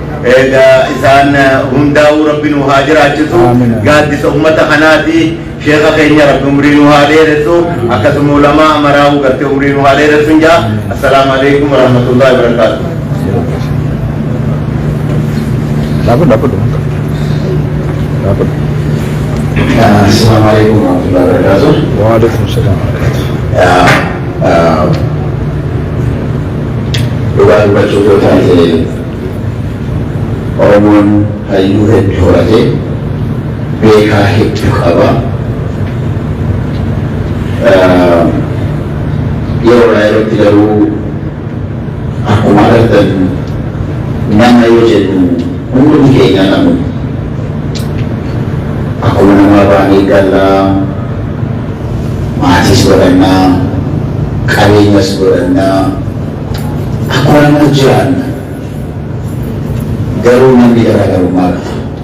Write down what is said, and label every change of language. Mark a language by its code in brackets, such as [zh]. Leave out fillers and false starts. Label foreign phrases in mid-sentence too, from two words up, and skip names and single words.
[om] isaan hundaa'uu rabbi nu haa jiraachisu gaaddisa ummata kanaati sheekha keenya rabbi umrii nu haa dheeressu akkasuma ulamaa maraa'uu gartee umrii nu haa dheeressu jaa [ar] السلام عليكم ورحمة الله وبركاته Dapat dong. Dapat. السلام عليكم ورحمة الله وبركاته. Waalaikumsalam. [om] Dhugaan bachoota ta'e Oromoon hayyuu hedduu horate beekaa hedduu qaba. Yeroo yerootti garuu akkuma argattan nama yoo jennu hundi keenya namu akkuma nama baanii gallaa maatis godhannaa qabeenyas godhannaa akkuma nama jiraanna garuu namni garaagarummaa qaba.